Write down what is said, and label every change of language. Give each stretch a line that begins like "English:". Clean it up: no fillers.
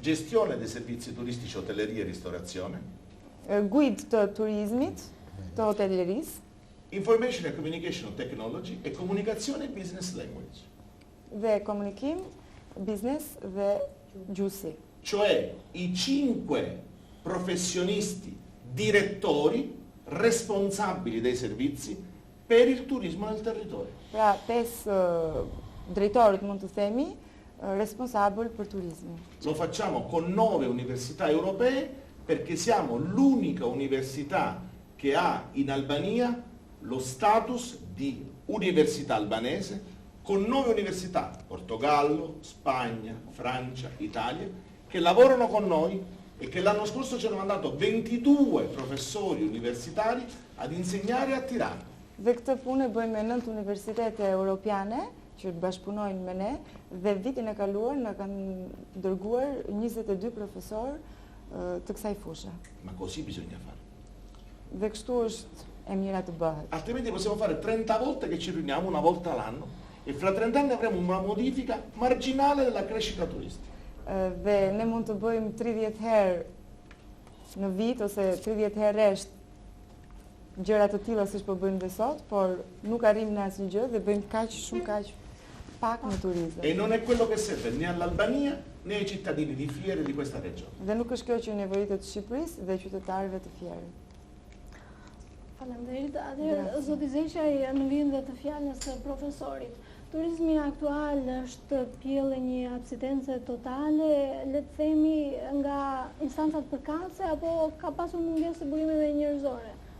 Italian: gestione dei servizi turistici, hotelleria e ristorazione,
Albanian: guid të turizmit, të hotellerisë,
English: information and communication technology
Italian: e comunicazione e
English: business language.
Albanian: Dhe komunikim, business dhe gjuhësi.
Italian: Cioè i 5 professionisti direttori responsabili dei servizi per il turismo nel territorio.
Albanian: Pra 5 drejtorit, mund të themi,
Italian: responsabile per turismo. Lo facciamo con 9 università europee perché siamo l'unica università che ha in Albania lo status di università albanese con 9 università, Portogallo, Spagna, Francia, Italia, che lavorano con noi e che l'anno scorso ci hanno mandato 22 professori universitari ad insegnare a Tirana.
Albanian: Dhe këtë punë e bëjmë me 9 universitete europiane që bashkëpunojnë me ne dhe vitin e kaluar na kanë dërguar 22 profesor të kësaj fushe.
Italian: Ma così bisogna fare.
Albanian: Dhe kështu është e mira të bëhet.
Italian: Altrimenti possiamo fare 30 volte che ci riuniamo, una volta l'anno, e fra 30 anni avremo una modifica marginale della crescita turistica.
Albanian: Dhe ne mund të bëjmë 30 herë në vit ose 30 herë rresht gjëra të tilla siç po bëjmë dhe sot, por nuk arrim në asnjë gjë dhe bëjmë kaq pak në turizëm.
Italian: E non è quello che serve né all'Albania né ai cittadini di Fiere di questa regione.
Albanian: Dhe nuk është kjo që nevojitet Shqipërisë dhe qytetarëve të Fierit. Faleminderit. Atëherë zoti Zeqaj në vijim dhe të fjalës së profesorit. Turizmi aktual është pjellë një absidence totale, le të themi, nga instancat përkatëse apo ka pasur mungesë të burimeve njerëzore?